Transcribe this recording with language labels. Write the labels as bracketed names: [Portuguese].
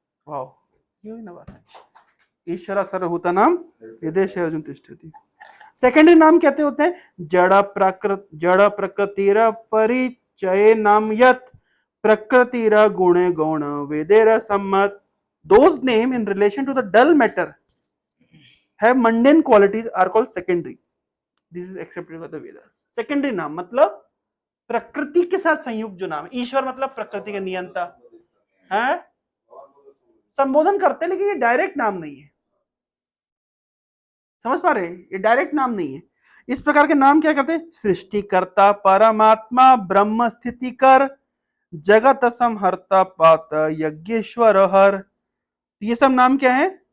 [Hindi] वाह, ये हुई ना बात। [Sanskrit] ईश्वर सर्वभूतानां हृदये अर्जुन तिष्ठति। [Hindi] सेकेंडरी नाम कहते होते हैं [Bangla] जड़ प्रकृतिर परिचय नाम यत प्रकृतिर गुणे गौण वेदेर सम्मत। [English] Those name in relation to the dull matter have mundane qualities are called secondary. This is accepted by the Vedas. [Hindi] Secondary नाम मतलब प्रकृति के साथ संयुक्त जो नाम। ईश्वर मतलब प्रकृति के नियंता है, संबोधन करते हैं, लेकिन ये डायरेक्ट नाम नहीं है। समझ पा रहे हैं? ये डायरेक्ट नाम नहीं है। इस प्रकार के नाम क्या करते हैं? सृष्टिकर्ता, परमात्मा, ब्रह्म स्थिति कर, जगत संहर्ता, पात, यज्ञेश्वर हर। ये सब नाम क्या है?